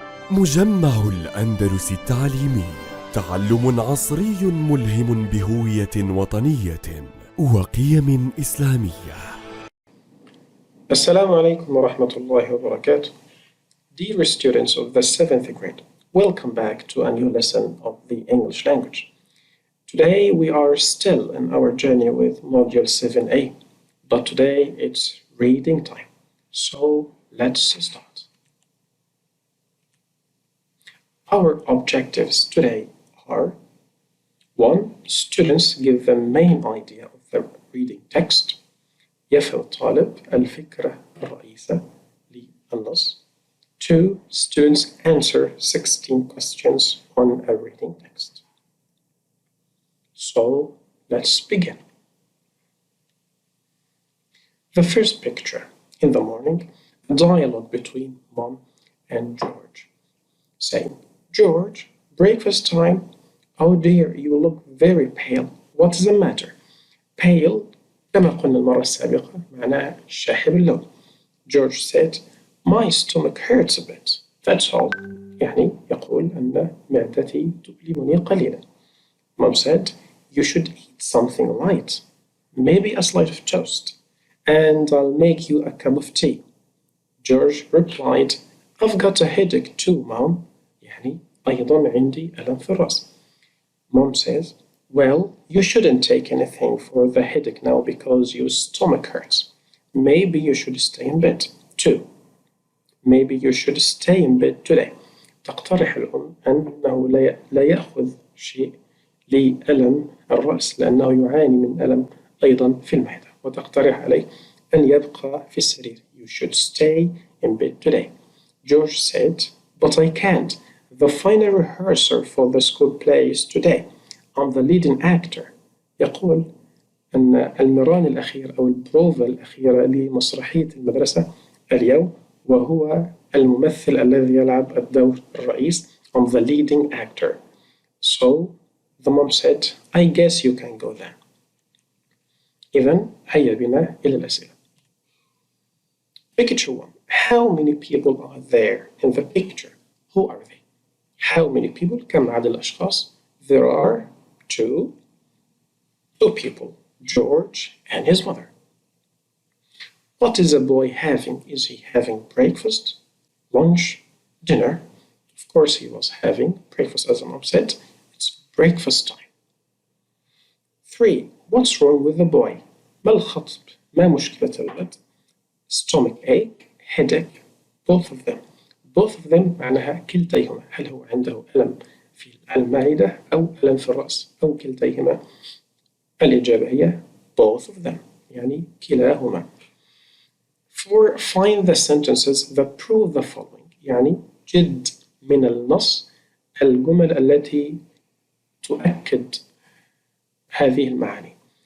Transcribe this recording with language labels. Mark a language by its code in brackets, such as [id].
[ar] مجمع الأندلس التعليمي، تعلم عصري ملهم بهوية وطنية وقيم إسلامية. Assalamu alaikum wa rahmatullahi wa barakatuh. [en] Dear students of the 7th grade, welcome back to a new lesson of the English language. Today we are still in our journey with Module 7A, but today it's reading time. So let's start. Our objectives today are 1. Students give the main idea of the reading text. [ar] يفهم الطالب الفكرة الرئيسة للنص. [en] 2. Students answer 16 questions on a reading text. So let's begin. The first picture. In the morning, a dialogue between Mom and George, saying, George, breakfast time. Oh dear, you look very pale. What is the matter? [ar] Pale, كما قلنا المرة السابقة معناها شاحب اللون. [en] George said, my stomach hurts a bit. That's all. [ar] يعني يقول أن معدتي تؤلمني قليلا. [en] Mom said, you should eat something light. Maybe a slice of toast. And I'll make you a cup of tea. George replied, I've got a headache too, Mom. [ar] يعني أيضا عندي ألم في الرأس. [en] Mom says, well, you shouldn't take anything for the headache now because your stomach hurts. Maybe you should stay in bed. 2. Maybe you should stay in bed today. [ar] تقترح الأم أنه لا يأخذ شيء لألم الرأس لأنه يعاني من ألم أيضا في المعدة وتقترح عليه أن يبقى في السرير. [en] You should stay in bed today. George said, but I can't. The final rehearsal for the school play is today. I'm the leading actor. [ar] يقول أن المران الأخير أو البروفا الأخيرة لمسرحية المدرسة اليوم وهو الممثل الذي يلعب الدور الرئيس. [en] I'm the leading actor. So the mom said, I guess you can go then. [ar] إذن هيا بنا إلى الأسئلة. [en] Picture 1. How many people are there in the picture? Who are they? How many people? [ar] كم عدد الأشخاص? [en] There are two people, George and his mother. What is the boy having? Is he having breakfast, lunch, dinner? Of course he was having breakfast, as Mom said. It's breakfast time. 3. What's wrong with the boy? [ar] ما الخطب؟ ما مشكلة الولد؟ [en] Stomach ache, headache, both of them. Both of them [ar] معناها كلتيهما. هل هو عنده ألم في المعدة أو ألم في الرأس أو كلتيهما؟ الإجابة هي [en] both of them [ar] يعني كلاهما. 4. [en] Find the sentences that prove the following [ar] يعني جد من النص الجمل التي تؤكد هذه المعاني.